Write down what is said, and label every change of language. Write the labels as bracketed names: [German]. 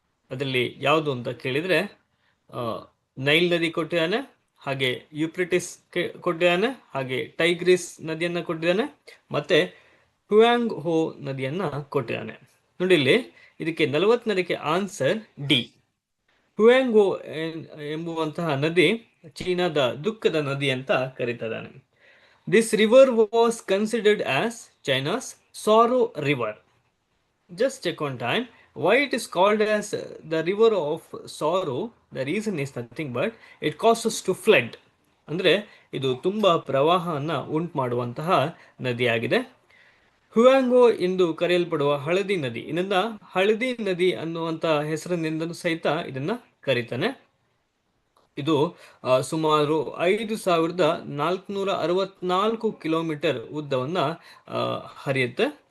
[Kannada] ಅದರಲ್ಲಿ ಯಾವುದು ಅಂತ ಕೇಳಿದ್ರೆ ನೈಲ್ ನದಿ ಕೊಟ್ಟಿದ್ದಾನೆ, ಹಾಗೆ ಯುಪ್ರಿಟಿಸ್ ಕೊಟ್ಟಿದ್ದಾನೆ, ಹಾಗೆ ಟೈಗ್ರಿಸ್ ನದಿಯನ್ನ ಕೊಟ್ಟಿದ್ದಾನೆ, ಮತ್ತೆ ಹುಯಾಂಗ್ ಹೋ ನದಿಯನ್ನ ಕೊಟ್ಟಿದ್ದಾನೆ. ನೋಡಿ ಇಲ್ಲಿ, ಇದಕ್ಕೆ 40ನೇದಕ್ಕೆ ಆನ್ಸರ್ ಡಿ. ಹುಯಾಂಗೋ ಎಂಬುವಂತಹ ನದಿ ಚೀನಾದ ದುಃಖದ ನದಿ ಅಂತ ಕರೀತಿದ್ದಾನೆ. [English] This river was considered as China's sorrow river. Just check on time why it is called as the river of sorrow. The reason is nothing but it causes to flood. [Kannada] ಅಂದ್ರೆ ಇದು ತುಂಬಾ ಪ್ರವಾಹವನ್ನು ಉಂಟು ಮಾಡುವಂತಹ ನದಿಯಾಗಿದೆ. ಹುಯಾಂಗೋ ಎಂದು ಕರೆಯಲ್ಪಡುವ ಹಳದಿ ನದಿ, ಇದನ್ನ ಹಳದಿ ನದಿ ಅನ್ನುವಂತಹ ಹೆಸರಿನಿಂದಲೂ ಸಹಿತ ಇದನ್ನ ಕರೀತಾನೆ. ಇದು ಸುಮಾರು 5464 ಕಿಲೋಮೀಟರ್ ಉದ್ದವನ್ನ ಹರಿಯುತ್ತೆ.